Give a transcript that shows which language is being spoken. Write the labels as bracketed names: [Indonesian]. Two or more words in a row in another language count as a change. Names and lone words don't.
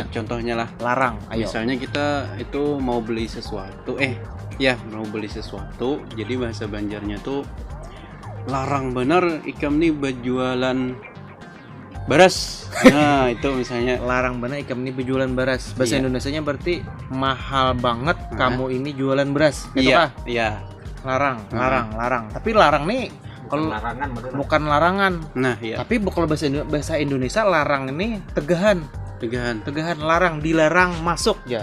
[Indonesian] Banjar contohnya lah. Larang, ayo. Misalnya kita itu mau beli sesuatu, mau beli sesuatu, jadi bahasa Banjarnya tuh [Banjar] larang bener ikam nih berjualan beras. [Indonesian] Nah itu misalnya [Banjar] Larang bener ikam ini berjualan beras. [Indonesian] Bahasa Iya. Indonesianya berarti mahal banget kamu ini jualan beras. Gitu iya, Pak? iya. Larang. Tapi larang nih kalau larangan betul. bukan larangan. Nah, iya. Tapi kalau bahasa Indonesia larang ini tegahan. Tegahan. Larang, dilarang masuk ya.